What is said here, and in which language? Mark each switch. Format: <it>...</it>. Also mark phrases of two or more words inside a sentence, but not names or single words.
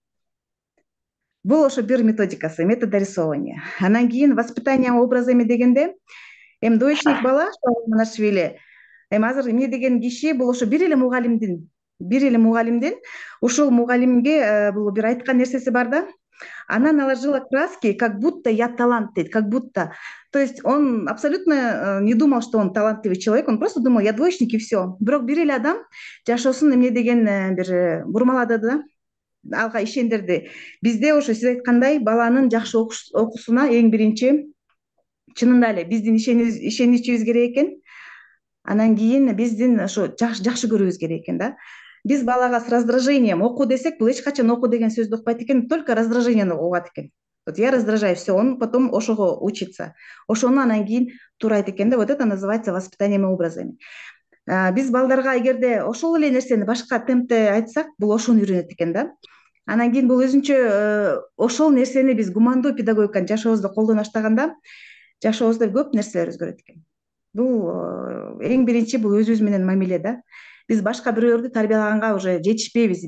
<ky>Бул ошо бир методикасы,</ky> <ru>метод рисования.</ru> <ky>Анан кийин</ky> <ru>воспитание образами</ru> <ky>дегенде, эми двоечник бала Манашвили, эми азыр эмне деген киши, бул ошо бир эле мугалимдин ушул мугалимге бул бир айткан нерсеси бар да.</ky> <ru>Она наложила краски, как будто я талант дейт, как будто. То есть он абсолютно не думал, что он талантливый человек, он просто думал, я двоечник и все.</ru> <ky>Бирок бир эле адам жашоосун эмне деген бир бурмалады да. Алга ишендирди. Бизде ошо сиз айткандай баланын жакшы окуусуна эң биринчи чынында эле биздин ишеничибиз керек экен. Анан кийин биздин ошо жакшы көрүүбүз керек экен да. Биз балага</ky> <ru>с раздражением</ru> <ky>оку десек, бул эч качан оку деген сөздү укпайт экен, только раздражениени угат экен.</ky> <ru>Вот я раздражаю, все, он потом ошого учится.</ru> <ky>Ошону анан кийин туурайт экен да.</ky> <ru>Вот это называется воспитанием образами.</ru> <ky>Биз балдарга эгерде ошол эле нерсени башка темпте айтсак, бул ошону үйрөнөт экен да. Анан кийин бул өзүнчө ошол нерсени биз гумандуу педагогиканы жашообузда колдоно баштаганда жашообузда көп нерселер өзгөрөт экен. Бул эң биринчи бул өзүбүз менен мамиле да. Биз башка бирөөлөрдү тарбиялаганга уже жетишпейбиз.</ky>